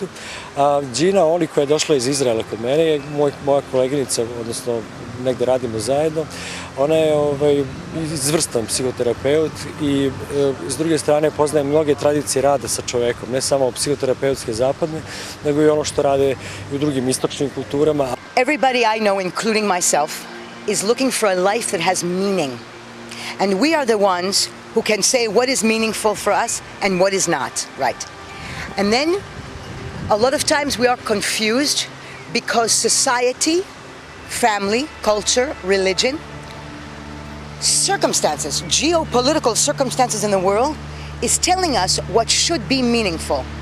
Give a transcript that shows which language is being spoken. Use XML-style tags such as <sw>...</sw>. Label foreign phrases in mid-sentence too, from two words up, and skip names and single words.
<sr>Gina, Yoli, koja je došla iz Izraela kod mene, je moja koleginica, odnosno negde radimo zajedno. Ona je izvrstan psihoterapeut i s druge strane poznaje mnoge tradicije rada sa čovekom, ne samo psihoterapeutske zapadne, nego i ono što rade i u drugim istočnim kulturama.</sr> <en>Everybody I know, including myself, is looking for a life that has meaning. And we are the ones who can say what is meaningful for us and what is not, right? And then a lot of times we are confused because society, family, culture, religion, circumstances, geopolitical circumstances in the world is telling us what should be meaningful.</en>